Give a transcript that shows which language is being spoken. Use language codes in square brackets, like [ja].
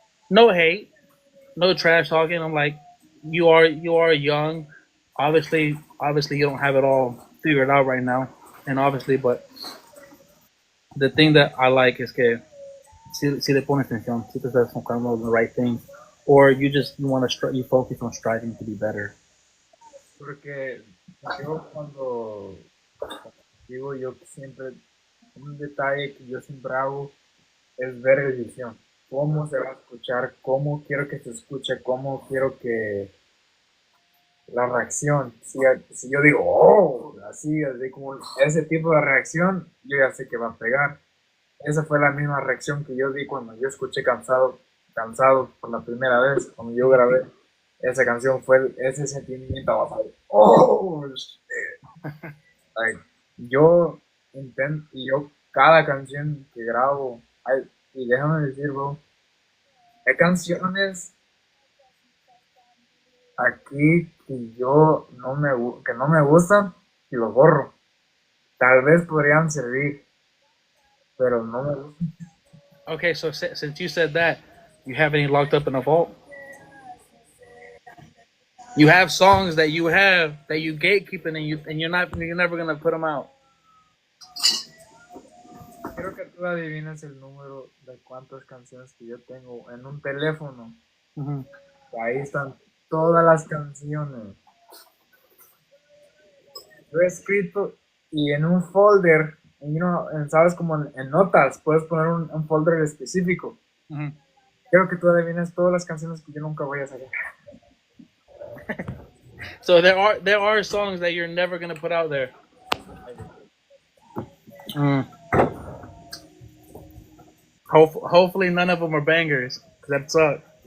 [en] No hate, no trash talking. I'm like, you are young. Obviously, you don't have it all figured out right now, and obviously, but the thing that I like is [es] que si le pones atención, si te estás enfocando [en] on the right things, or you focus on striving to be better. [es] Porque yo cuando digo, yo siempre, un detalle que yo siempre hago es ver edición. Cómo se va a escuchar, cómo quiero que se escuche, cómo quiero que la reacción. Si yo digo, oh, así como ese tipo de reacción, yo ya sé que va a pegar. Esa fue la misma reacción que yo di cuando yo escuché cansado por la primera vez, cuando yo grabé esa canción, fue ese sentimiento, [en] oh, shit. [es] Like, yo intento, y yo cada canción que grabo, y déjame decir, bro, hay canciones aquí que no me gustan y los borro. Tal vez podrían servir, pero no me gustan. [en] Okay, so since you said that, you have any locked up in a vault? You have songs that you gatekeeping and you're never gonna put them out. [es] quiero que tú adivines el número de cuántas canciones que yo tengo en un teléfono. Mhm. Ahí están todas las canciones. Lo he escrito y en un folder, sabes, como en notas, puedes poner un folder específico. Mhm. Quiero que tú adivines todas las canciones que yo nunca voy a sacar. [en] So there are songs that you're never gonna put out there. Mm. Hopefully none of them are bangers. 'Cause that sucks.